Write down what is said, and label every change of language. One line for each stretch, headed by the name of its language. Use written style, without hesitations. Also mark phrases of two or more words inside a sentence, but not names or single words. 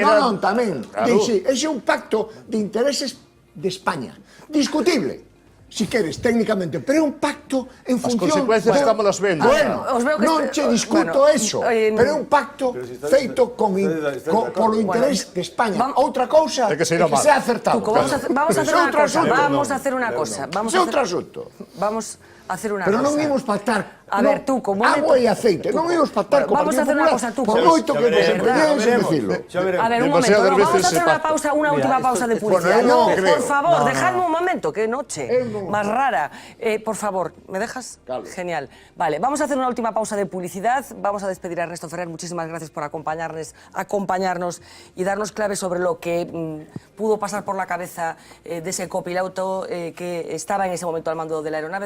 Galician: Ese é un pacto de intereses de España. Discutible, si queres, técnicamente, pero é un pacto en función... As consecuencias estamos las vendo. Bueno, non che discuto eso, pero é un pacto feito polo interés de España. Outra cousa é que sea acertado.
Spanish: Vamos a hacer una cosa. Vamos a hacer una cosa.
Galician: Pero non imos pactar.
Spanish: A ver, tú, como...
Galician: Agua e aceite. Non imos pactar co Partido Popular.
Spanish: Vamos a hacer una cosa, tú.
Galician: Por moito que nos empeñemos en decirlo.
Spanish: A ver, un momento. Vamos a hacer una última pausa de publicidad. No, por favor, dejadme un momento. Qué noche más rara. Por favor, ¿me dejas? Genial. Vale, vamos a hacer una última pausa de publicidad. Vamos a despedir a Ernesto Ferrer. Muchísimas gracias por acompañarnos y darnos claves sobre lo que pudo pasar por la cabeza de ese copiloto que estaba en ese momento al mando de la aeronave.